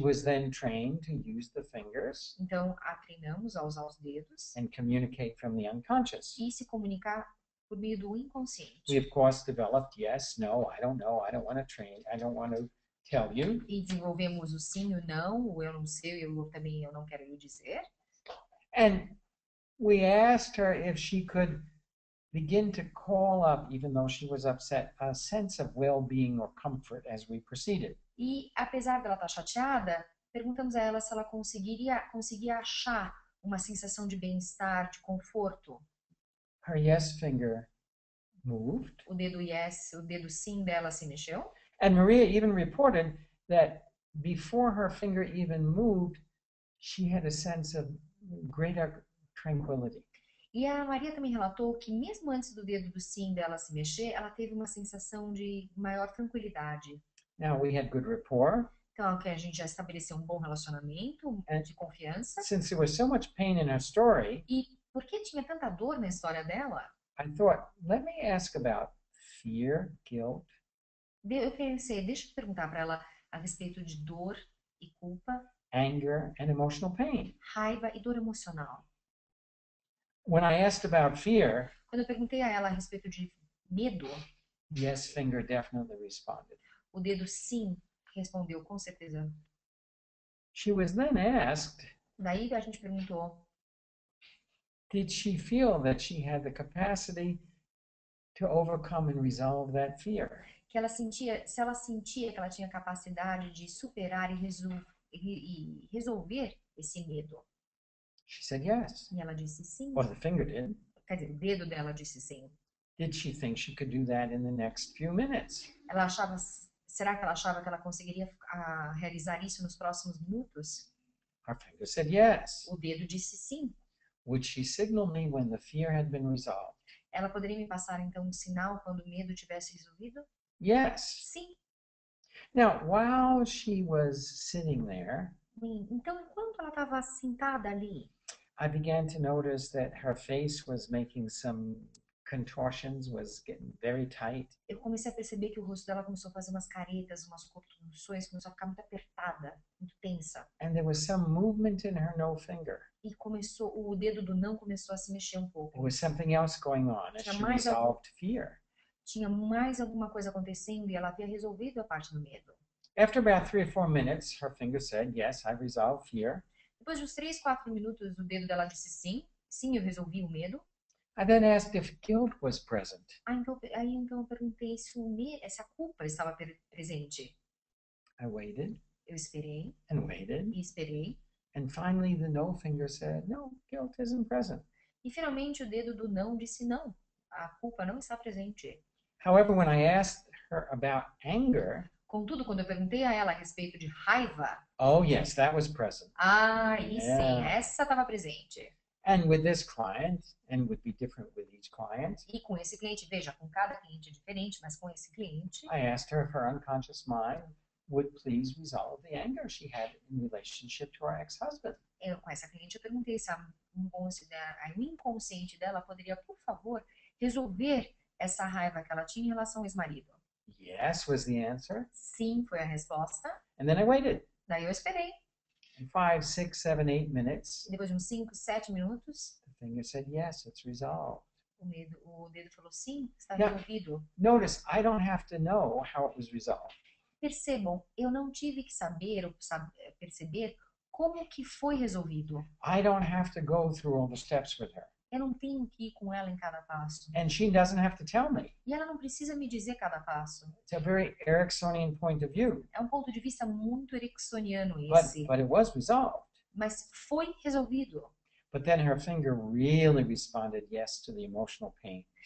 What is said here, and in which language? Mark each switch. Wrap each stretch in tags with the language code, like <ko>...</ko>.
<en>was then trained to use the fingers</en> <pt>Então a treinamos a usar os dedos</pt> <en>and communicate from the unconscious.</en> <pt>e se comunicar por meio do</pt> <en>We,</en> <pt>inconsciente.</pt> <en>of course, developed yes, no, I don't know, I don't want to train, I don't want to tell you.</en> <pt>E desenvolvemos o sim, o não, o eu não sei, eu não quero lhe dizer.</pt> <en>And we asked her if she could begin to call up, even though she was upset, a sense of well-being or comfort as we proceeded.</en> <pt>E apesar dela estar chateada, perguntamos a ela se ela conseguia achar uma sensação de bem-estar, de conforto.</pt> <en>Her yes finger moved,</en> <pt>O dedo</pt> <en>yes,</en> <pt>o dedo sim dela se mexeu.</pt> <en>and Maria even reported that before her finger even moved, she had a sense of greater tranquility.</en> <pt>E a Maria também relatou que mesmo antes do dedo do sim dela se mexer, ela teve uma sensação de maior tranquilidade.</pt> <en>Now we had good rapport.</en> <pt>Então, que a gente já estabeleceu um bom relacionamento, de confiança.</pt> <en>Since there was so much pain in her story,</en> <pt>E porque tinha tanta dor na história dela,</pt> <en>I thought, let me ask about fear, guilt,</en> <pt>eu pensei, deixa eu perguntar para ela a respeito de dor e culpa,</pt> <en>anger, and emotional pain.</en> <pt>raiva e dor emocional.</pt> <en>When I asked about fear,</en> <pt>Quando eu perguntei a ela a respeito de medo,</pt> <en>yes finger definitely responded.</en> <pt>o dedo sim respondeu com certeza.</pt> <en>She was then asked,</en> <pt>Daí a gente perguntou,</pt> <en>did she feel that she had the capacity to overcome and resolve that fear?</en> <pt>que ela sentia, se ela sentia que ela tinha capacidade de superar e resolver esse medo.</pt> <en>She said yes.</en> <pt>E ela disse sim.</pt> <en>Or the finger did.</en> <pt>Quer dizer, o dedo dela disse sim.</pt> <en>Did she think she could do that in the next few minutes?</en> <pt>Ela achava, será que ela achava que ela conseguiria realizar isso nos próximos minutos?</pt> <en>Her finger said yes.</en> <pt>O dedo disse sim.</pt> <en>Would she signal me when the fear had been resolved?</en> <pt>Ela poderia me passar então um sinal quando o medo tivesse resolvido?</pt> <en>Yes.</en> <pt>Sim.</pt> <en>Now, while she was sitting there,</en> <pt>Então, enquanto ela estava sentada ali,</pt> <en>I began to notice that her face was making some contortions, was getting very tight.</en> <pt>eu comecei a perceber que o rosto dela começou a fazer umas caretas, umas contorções, começou a ficar muito apertada, muito tensa.</pt> <en>And there was some movement in her no finger.</en> <pt>E o dedo do não começou a se mexer um pouco.</pt> <en>There was something else going on as she</en> <pt>Mais</pt> <en>resolved fear.</en> <pt>Tinha mais alguma coisa acontecendo e ela havia resolvido a parte do medo.</pt> <en>After about 3 or 4 minutes, her finger said, yes, I resolved fear.</en> <pt>Depois de uns 3, 4 minutos, o dedo dela disse sim. Sim, eu resolvi o medo.</pt> <en>I then asked if guilt was present.</en> <pt>Então eu perguntei se a culpa estava presente.</pt> <en>I waited</en> <pt>Eu esperei</pt> <en>and waited.</en> <pt>e esperei.</pt> <en>And finally, the no finger said, no, guilt isn't present.</en> <pt>E finalmente o dedo do não disse não. A culpa não está presente.</pt> <en>However, when I asked her about anger,</en> <pt>Contudo, quando eu perguntei a ela a respeito de raiva,</pt> <en>oh yes, that was present.</en> <pt>aí sim,</pt> <en>Yeah.</en> <pt>essa estava presente.</pt> <en>And with this client, and would be different with each client,</en> <pt>E com esse cliente, veja, com cada cliente é diferente, mas com esse cliente,</pt> <en>I asked her if her unconscious mind would please resolve the anger she had in relationship to her ex-husband.</en> <pt>com essa cliente eu perguntei se o inconsciente dela poderia, por favor, resolver essa raiva que ela tinha em relação ao ex-marido.</pt> <en>Yes was the answer.</en> <pt>Sim, foi a resposta.</pt> <en>And then I waited.</en> <pt>Daí eu esperei.</pt> <en>And 5, 6, 7, 8 minutes,</en> <pt>Depois de uns 5, 7 minutos,</pt> <en>the finger said, yes, it's resolved.</en> <pt>o dedo falou sim, está</pt> <en>Yeah.</en> <pt>resolvido.</pt> <en>Notice, I don't have to know how it was resolved.</en> <pt>Percebam, eu não tive que saber ou perceber como que foi resolvido.</pt> <en>I don't have to go through all the steps with her.</en> <pt>Eu não tenho que ir com ela em cada passo.</pt> <en>And she doesn't have to tell me.</en> <pt>E ela não precisa me dizer cada passo.</pt> <en>It's a very Ericksonian point of view.</en> <pt>É um ponto de vista muito ericksoniano</pt> <en>But</en> <pt>esse.</pt> <en>it was resolved.</en> <pt>Mas foi resolvido.</pt> <en>But then her finger really responded yes to the emotional pain.</en>